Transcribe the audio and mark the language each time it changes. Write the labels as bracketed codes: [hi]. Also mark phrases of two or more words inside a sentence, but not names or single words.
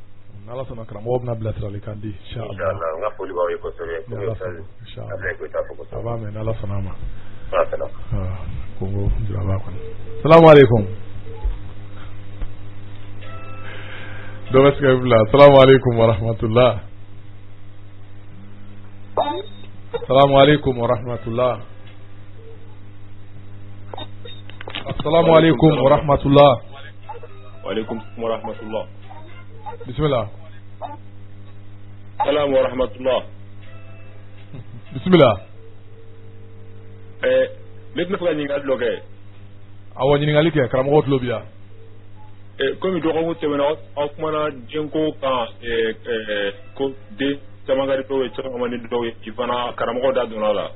[bm] N'Ala sɔnna karamɔgɔ bɛna bilasiralikan di inshallah. N ka foli b'aw ye kosɛbɛ. Inshallah. Ablaye Koyita fo kosɛbɛ. A b'a mɛn n'Ala sɔnna a ma. Salam. Kongo jiraba kɔni. [ar] السلام عليكم. [bm] Dɔ bɛ Skype la. [ar] السلام عليكم ورحمة الله. السلام عليكم ورحمة الله. السلام عليكم ورحمة الله. وعليكم ورحمة الله. [bm] Bismillah. [ar] سلام ورحمة الله. [bm] Bismillah. Ne tun bɛ fɛ ka ɲininkali dɔ kɛ. Awɔ ɲininkali kɛ karamɔgɔ tulo b'i la. Komi dɔgɔkun tɛmɛna aw kumana denko kan ko den caman ka di dɔw ye caman man di dɔw ye i fana karamɔgɔ da donna a la.